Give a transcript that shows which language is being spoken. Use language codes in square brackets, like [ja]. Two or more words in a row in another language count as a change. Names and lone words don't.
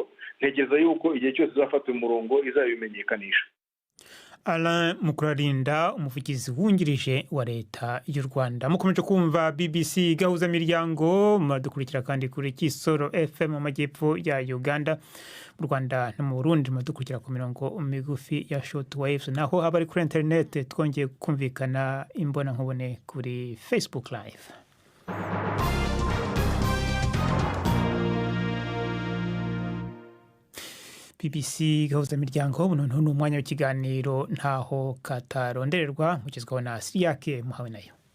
[rn] Ntegereza yuko igihe cyose izafata umurongo izabimenyekanisha. Alain Mukurarinda, umuvugizi wungirije wa leta y'u Rwanda. Mukomeje kumva BBC gahuzamiryango, muradukurikira kandi kuri Kisoro FM mu majyepfo ya Uganda, mu Rwanda no mu Burundi muradukurikira ku mirongo migufi ya shortwaves, naho abari kuri internet twongeye kumvikana imbona nkubone kuri Facebook live. BBC gahuzamiryango, buno ni umwanya w'ikiganiro ntaho katarondererwa, mugezwaho na Siyake muhawe nayo.